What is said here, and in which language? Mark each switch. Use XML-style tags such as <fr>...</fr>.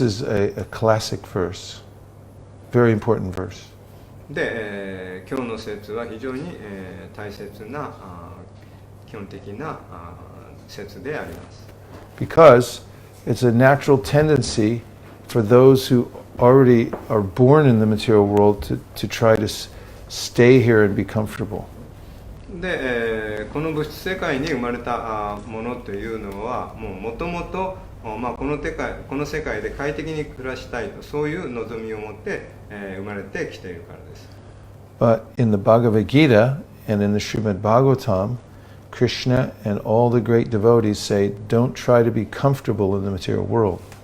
<en>This is a classic verse, very important verse.</en> <ja>で、今日の説は非常に、大切な基本的な説であります。</ja> <en>Because it's a natural tendency for those who already are born in the material world to try to stay here and be comfortable.</en> <ja>で、この物質世界に生まれたものというのはもともとこの世界で快適に暮らしたいと、そういう望みを持って、生まれてきているからです。</ja> <en>But in the Bhagavad Gita and in the Srimad Bhagavatam, Krishna and all the great devotees say, don't try to be comfortable in the material world.</en>